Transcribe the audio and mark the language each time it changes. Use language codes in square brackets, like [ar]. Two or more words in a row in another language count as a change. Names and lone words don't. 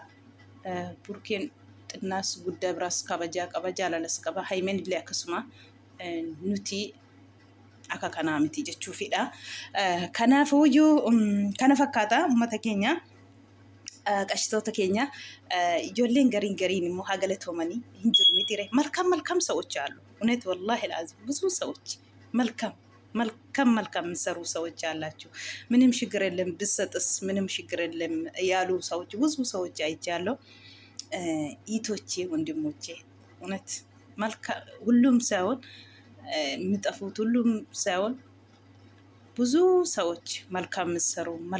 [om] Burukeen xinnaas guddaa biraas kabajaa qaba jaalalas qaba. Haimeen illee akkasuma nuti akka kanaa miti jechuufidha. Kanaafuu kana fakkaata uummata keenya. Qashitoota keenya ijoolleen gariin immoo haa galatoomanii hin jiru mitire [am] መልካም ሰዎች አሉ። እውነት [ar] والله العظيم [am] ብዙ ሰዎች መልካም የሚሰሩ ሰዎች አላችሁ። ምንም ችግር የለም ብሰጥስ ምንም ችግር የለም ያሉ ሰዎች ብዙ ሰዎች አይቻለሁ። ኢቶቼ ወንድሞቼ እውነት ሁሉም ሳይሆን የሚጠፉት ሁሉም ሳይሆን ብዙ ሰዎች መልካም የሚሰሩ